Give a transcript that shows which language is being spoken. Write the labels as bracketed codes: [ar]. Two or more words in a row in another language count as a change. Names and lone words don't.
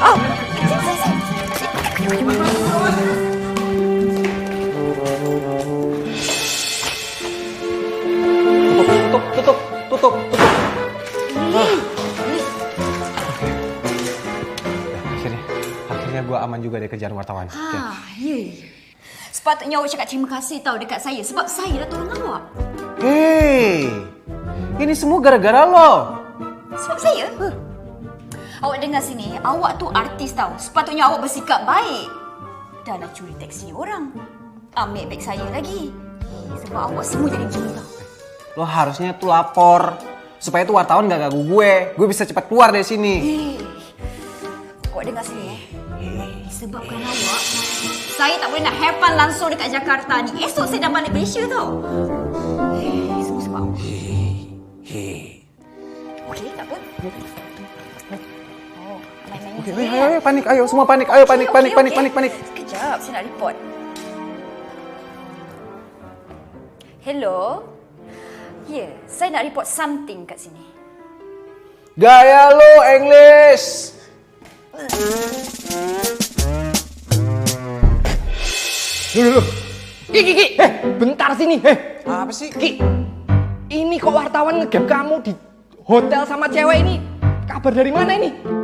[id] Tutup. Akhirnya gue aman juga deh kejar wartawan. Ya. [ms] Sepatutnya awak cakap terima kasih tahu dekat saya sebab saya dah tolong awak. [id] Hei, ini semua gara-gara lo. [ms] Sebab saya? Awak dengar sini, awak tu artis tahu. Sepatutnya awak bersikap baik. Dah nak curi taksi orang. Ambil beg saya lagi. Sebab awak semua jadi gini tau. [id] Lo harusnya tuh lapor supaya tuh wartawan gak ganggu gue. Gue bisa cepat keluar dari sini. [ms] Awak dengar sini sebabkan awak, saya tak boleh nak [en] have fun [ms] langsung dekat Jakarta ni. Esok saya dah balik Malaysia tau. Semua sebab awak. Okey, tak apa. [id] Oke, ayo panik, ayo semua panik, ayo panik. [ms] Sekejap, saya nak report. Hello? Ya, saya nak [en] report something [ms] kat sini. [id] Gaya lo English. Loh. Ki. Bentar sini. Apa sih? Ki. Ini kok wartawan ngegap kamu di hotel sama cewek ini. Kabar dari mana ini?